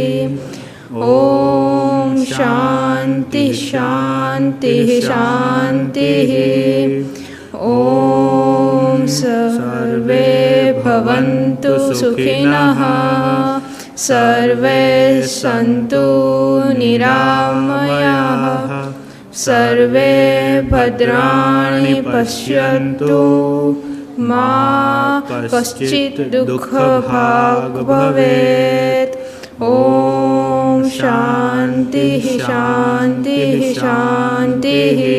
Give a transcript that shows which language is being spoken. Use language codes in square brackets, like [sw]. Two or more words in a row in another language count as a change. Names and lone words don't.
[sa] ओम शान्ति शान्ति शान्ति. ओम सर्वे भवन्तु सुखिनः सर्वे सन्तु निरामयाः सर्वे भद्राणि पश्यन्तु मा कश्चित् दुःखभाग् भवेत्। ॐ शान्तिः शान्तिः शान्तिः।